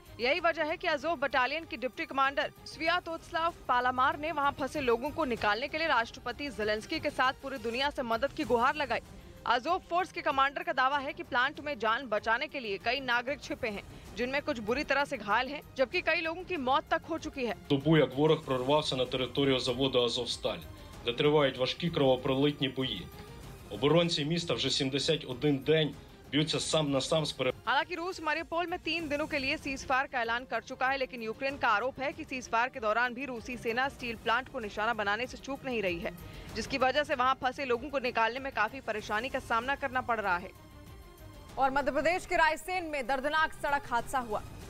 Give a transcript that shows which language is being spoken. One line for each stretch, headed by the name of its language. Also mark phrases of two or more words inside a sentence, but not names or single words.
Hindi: यही वजह है कि अज़ोव बटालियन की
English: deputy commander
Hindi: स्वियातोस्लाव पालामार ने वहां फंसे लोगों को निकालने के लिए राष्ट्रपति ज़ेलेंस्की के साथ पूरी दुनिया से मदद की गुहार लगाई। अज़ोव फोर्स के कमांडर का दावा है कि प्लांट में जान बचाने के लिए कई नागरिक छिपे हैं, जिनमें कुछ बुरी तरह से घायल हैं, जबकि कई लोगों की मौत तक हो चुकी है।
Ukrainian: Добу, як ворог прорвався на територію заводу «Азовсталь», де тривають важкі кровопролитні бої. Оборонці міста вже 71 день б'ються сам на сам з
Hindi: हालांकि रूस मारिउपोल में 3 दिनों के लिए सीजफायर का ऐलान कर चुका है, लेकिन यूक्रेन का आरोप है कि सीजफायर के दौरान भी रूसी सेना
English: steel plant
Hindi: को निशाना बनाने से चूक नहीं रही है, जिसकी वजह से वहां फंसे लोगों को निकालने में काफी परेशानी का सामना करना पड़ रहा है। और मध्य प्रदेश के रायसेन में दर्दनाक सड़क हादसा हुआ।